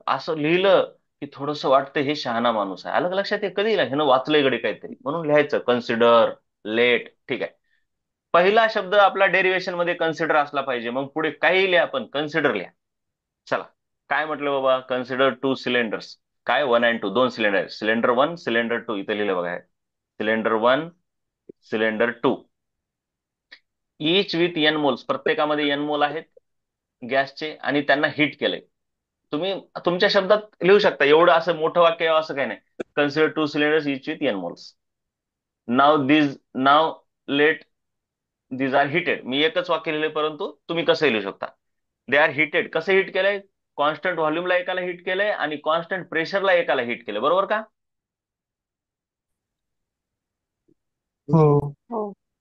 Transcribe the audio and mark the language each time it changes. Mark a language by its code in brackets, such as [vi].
[mr] असं लिहिलं की थोडस वाटतं हे शहाणा माणूस आहे. अलग लक्षात हे कधी ह्यानं वाचलंय गडे काहीतरी, म्हणून लिहायचं कन्सिडर. लेट. ठीक आहे, पहिला शब्द आपला डेरिवेशन मध्ये कन्सिडर असला पाहिजे, मग पुढे काही लिहा पण कन्सिडर लिहा. चला, काय म्हटलं बाबा, [en] Consider 2 cylinders. [mr] काय 1 and 2, 2 सिलेंडर. सिलेंडर 1, सिलेंडर 2 इथे लिहिलं बघा. [en] Cylinder 1, cylinder 2, each with n moles. [mr] प्रत्येकामध्ये एन मोल आहेत गॅसचे, आणि त्यांना हिट केलंय. तुम्ही तुमच्या शब्दात लिहू शकता, एवढं असं मोठं वाक्य असं काही नाही. [en] Consider 2 cylinders each with n moles. Now let these are heated. [mr] मी एकच वाक्य लिहिले, परंतु तुम्ही कसं लिहू शकता. [en] They are heated. [mr] कसं हिट केलंय, कॉन्स्टंट व्हॉल्यूमला एकाला हिट केलंय आणि कॉन्स्टंट प्रेशरला एकाला हिट केलंय. बरोबर का? हो. हो.